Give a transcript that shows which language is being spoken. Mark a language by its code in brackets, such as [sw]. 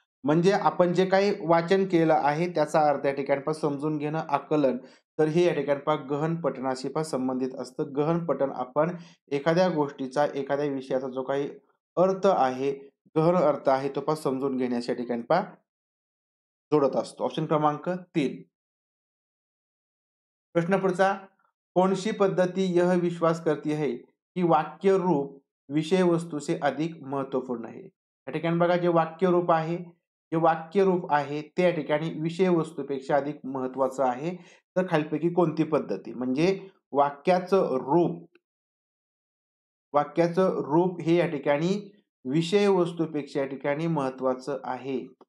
[mr] म्हणजे आपण जे काही वाचन केलं आहे त्याचा अर्थ या ठिकाणी पहा समजून घेणं, आकलन. तर हे या ठिकाणी पहा गहन पठणाशी पहा संबंधित असतं. गहन पठण आपण एखाद्या गोष्टीचा, एखाद्या विषयाचा जो काही अर्थ आहे, गहन अर्थ आहे, तो पहा समजून घेण्याच्या ठिकाणी पहा जोडत असतो. ऑप्शन क्रमांक 3. प्रश्न पुढचा. [hi] कौन-सी पद्धति यह विश्वास करती है की वाक्य रूप विषय वस्तू से अधिक महत्वपूर्ण है. [mr] या ठिकाणी बघा जे वाक्य रूप आहे, जे वाक्य रूप आहे ते या ठिकाणी विषय वस्तूपेक्षा अधिक महत्वाचं आहे. तर खालीलपैकी कोणती पद्धती? म्हणजे वाक्याचं रूप वाक्याचं रूप हे या ठिकाणी विषय वस्तूपेक्षा या ठिकाणी महत्वाचं आहे.